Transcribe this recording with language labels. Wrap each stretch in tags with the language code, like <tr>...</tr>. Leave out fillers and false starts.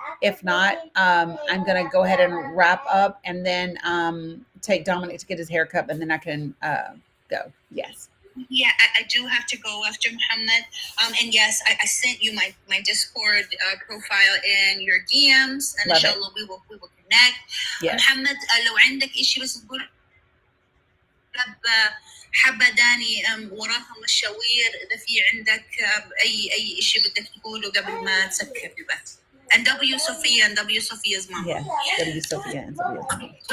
<en>If not, I'm gonna go ahead and wrap up and then take Dominic to get his haircut, and then I can go. Yes. Yeah, I do have to go after Muhammad. And yes, I sent you my Discord profile in your DMs, and inshallah we will connect. Yes.</en> <ar>محمد لو عندك إشي بس تقول حابة داني وراها مشاوير، إذا في عندك أي إشي بدك تقوله قبل ما تسكر البث.</ar> <en>And W Sophia and W Sophia's mom. Yeah, W Sophia and Sophia's mom.</en>